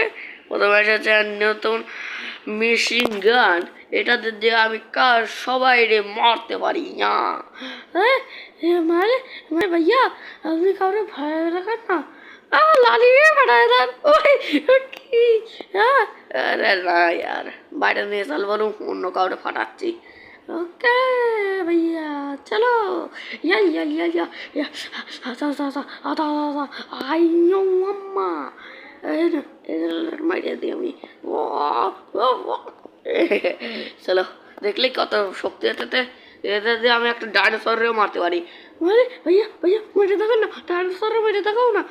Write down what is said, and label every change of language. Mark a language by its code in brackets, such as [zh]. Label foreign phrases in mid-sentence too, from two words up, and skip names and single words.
[bn] প্রথমে এসেছে নতুন মেশিন গান, এটাতে দিয়ে আমি কার সবাই রে মারতে পারি না। মানে মানে ভাইয়া আপনি কাউরে ভয় রাখান না। লালি ফাটায় দেন ওই কি? আরে না ইয়ার বাইরে নিয়ে চল, বলুন অন্য কাউরে ফাটাচ্ছি। ওকে [hi] भैया चलो [bn] या या या या या আইয়ো আম্মা মাইরে দিই আমি। চলো দেখলি কত শক্তি এটাতে, এতে দিয়ে আমি একটা ডাইনোসরেও মারতে পারি। মানে ভাইয়া ভাইয়া মেরে দেখান না, ডাইনোসরে মেরে দেখাও না।